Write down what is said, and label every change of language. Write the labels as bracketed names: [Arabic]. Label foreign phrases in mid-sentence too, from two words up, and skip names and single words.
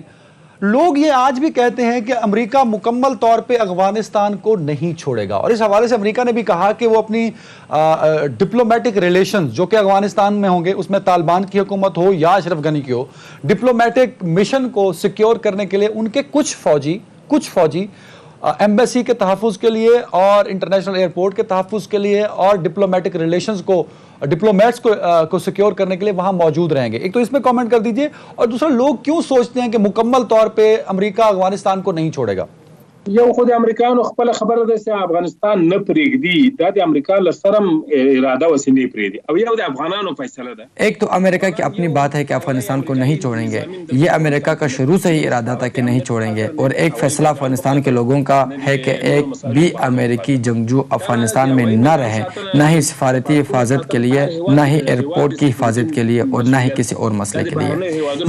[Urdu] لوگ یہ آج بھی کہتے ہیں کہ امریکہ مکمل طور پہ افغانستان کو نہیں چھوڑے گا, اور اس حوالے سے امریکہ نے بھی کہا کہ وہ اپنی [English] diplomatic relations [Urdu] جو کہ افغانستان میں ہوں گے, اس میں طالبان کی حکومت ہو یا اشرف غنی کی ہو, [English] diplomatic mission [Urdu] کو سیکیور کرنے کے لیے ان کے کچھ فوجی ایمبیسی کے تحفظ کے لیے اور [English] international airport [Urdu] کے تحفظ کے لیے اور [English] diplomatic relations [Urdu] کو ڈپلومیٹس کو سیکیور کرنے کے لیے وہاں موجود رہیں گے. ایک تو اس میں کامنٹ کر دیجئے, اور دوسرا لوگ کیوں سوچتے ہیں کہ مکمل طور پہ امریکہ افغانستان کو نہیں چھوڑے گا؟ [Pashto] یو خود امریکایانو خپل خبره ده چې افغانستان نه پرېږدي, دا د امریکا له سره اراده وسې نه پرېږدي او یو د افغانانو فیصله ده. [Urdu] ایک تو امریکہ کی اپنی بات ہے کہ افغانستان کو نہیں چھوڑیں گے. یہ امریکہ کا شروع سے ہی ارادہ تھا کہ نہیں چھوڑیں گے, اور ایک فیصلہ افغانستان کے لوگوں کا ہے کہ ایک بھی امریکی جنگجو افغانستان میں نہ رہے, نہ ہی سفارتی حفاظت کے لیے, نہ ہی ایئرپورٹ کی حفاظت کے لیے, اور نہ ہی کسی اور مسئلے کے لیے.